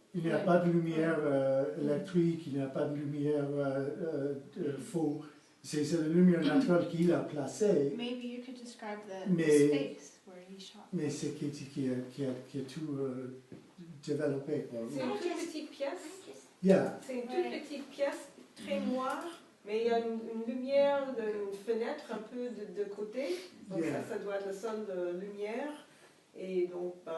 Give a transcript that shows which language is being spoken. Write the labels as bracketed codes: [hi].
[fr] Il n'y a pas de lumière électrique, il n'y a pas de lumière faux. C'est la lumière naturelle qu'il a placée. [en] Maybe you could describe the space where he shot. [fr] Mais c'est Katy qui a tout développé. C'est une toute petite pièce. Yeah. C'est une toute petite pièce très noire, mais il y a une lumière d'une fenêtre un peu de côté. Donc ça doit être le seul de lumière. Et donc,